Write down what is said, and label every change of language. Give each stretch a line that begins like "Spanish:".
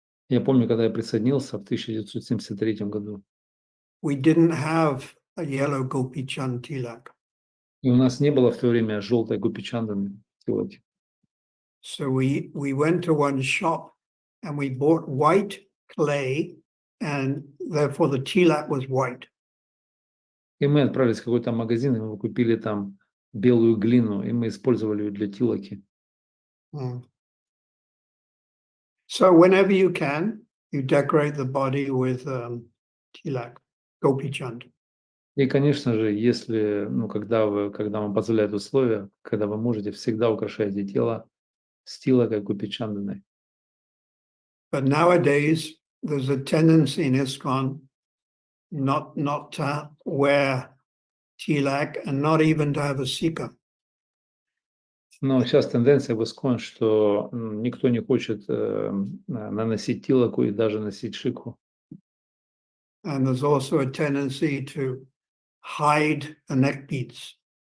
Russian: Я помню, когда я присоединился в 1973 году,
English: we didn't have a yellow Gopi Chand tilak.
Russian: и у нас не было в то время желтой гопи-чанданы тилаки.
English: So we went to one shop and we bought white clay, and therefore the tilak was white.
Russian: И мы отправились в какой-то магазин, и мы купили там белую глину, и мы использовали ее для тилаки.
English: So whenever you can, you decorate the body with tilak, Gopi Chand.
Russian: И, конечно же, если, когда вам позволяют условия, когда вы можете, всегда украшайте тело с тилакой гопи-чанданой.
English: But nowadays, there's a tendency in ISKCON not to wear tilak and not even to have a sikha.
Russian: Но сейчас тенденция в ISKCON, что никто не хочет наносить тилаку и даже носить шикху.
English: And there's also a tendency to hide the neck beads.